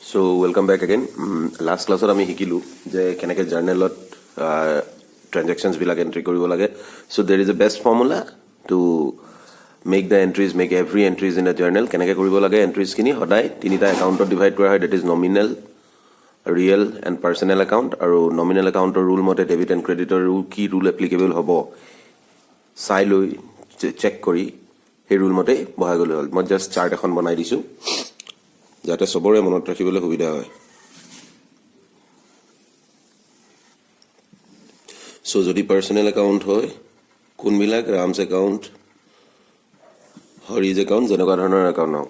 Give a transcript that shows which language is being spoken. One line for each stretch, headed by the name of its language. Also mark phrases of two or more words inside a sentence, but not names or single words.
English: So welcome back again. Last class
Assamese: আমি শিকিলো যে কেনেকৈ জাৰ্নেলত ট্ৰানজেকশ্যনছ বিলাক এন্ট্ৰি কৰিব লাগে.
English: So there is a best formula to make the entries, make every entries in a journal.
Assamese: কেনেকৈ কৰিব লাগে এন্ট্ৰিজ খিনি সদায় তিনিটা একাউণ্টত ডিভাইড কৰা হয়.
English: That is nominal, real and personal account.
Assamese: আৰু
English: nominal account
Assamese: ৰ ৰুল মতে
English: debit and creditৰ
Assamese: কি ৰুল এপ্লিকেবল হ'ব চাই লৈ চেক কৰি সেই ৰুল মতে বহাই গ'লে হ'ল. মই জাষ্ট চাৰ্ট এখন বনাই দিছোঁ যাতে সবৰে মনত ৰাখিবলৈ সুবিধা হয়. সো যদি
English: personal account
Assamese: হয় কোনবিলাক
English: Ram's account, Hari's account,
Assamese: যেনেকুৱা ধৰণৰ একাউণ্ট হওক.